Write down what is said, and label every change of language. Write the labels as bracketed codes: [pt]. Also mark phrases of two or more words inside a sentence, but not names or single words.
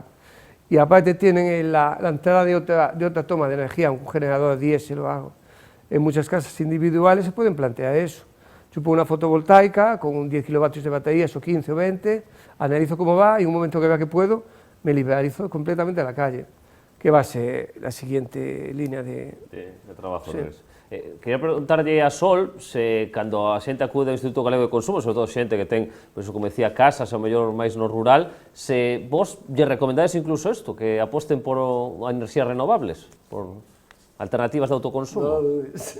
[es] Y aparte tienen la entrada de otra toma de energía, un generador diésel o algo. En muchas casas individuales se pueden plantear eso. Yo pongo una fotovoltaica con 10 kilovatios de baterías o 15 o 20, analizo cómo va y en un momento que vea que puedo, me liberalizo completamente a la calle, que va a ser la siguiente línea de trabajo. Sí. [gl] Quería preguntarlle a Sol se cando a xente acude ao Instituto Galego de Consumo, sobre todo xente que ten, pois, como decía, casas, ao mellor máis no rural, se vos lle recomendades incluso isto, que aposten por enerxías renovables, por alternativas de autoconsumo. [es] No dudes.